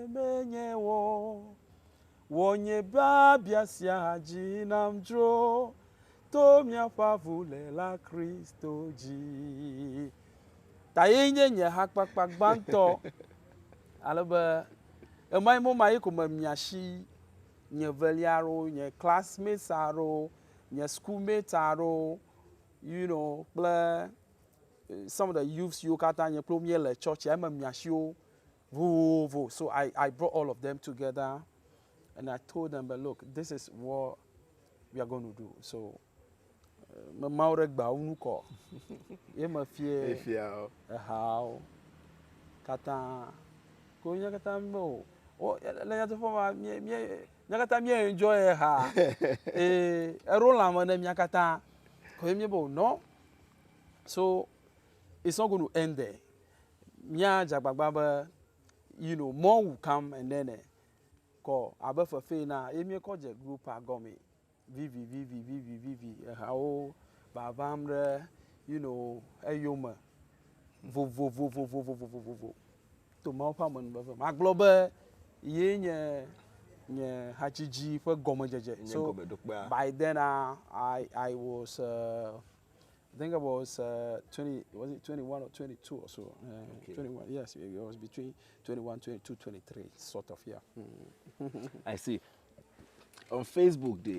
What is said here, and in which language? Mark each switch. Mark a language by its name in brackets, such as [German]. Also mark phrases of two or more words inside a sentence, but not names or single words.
[Ewe] menye wɔ wɔ nye babia sia dzi nam dzro to míaƒe avu le la Kristo dzi ta ye nye nye hakpakpa gbãtɔ ale be emayi mo ma yi ko me miasi nye velia aɖewo nye classmates aɖewo nye schoolmates aɖewo kple [English] some of the youths [Ewe] yiwo katã nye kple míele churchia eme miasi wo vovovo [English] so I brought all of them together and I told them but look this is what we are going to do [Ewe] so me mawo ɖe gbawo nu kɔ ye me fie ehawo katã ko nye katã le nyateƒe ma mía katã mía enjoy ha eɖo lãme ne mía katã ko ye mía be no [English] so it's not going to end there [Ewe] mía dze agbagba be [English] more will come and then [Ewe] ko abe fefe na ye mía kɔ dze group agɔme vivi ehawo vavam ɖe eyome vovovovovovovovovo to Mawu ƒe amenuveve magblɔ be ye nye hadzidzi ƒe gɔmedzedze [English] so by then I was I think I was 21 or 22 or so 21 yes it was between 21 22 23 sort of yeah I see on Facebook day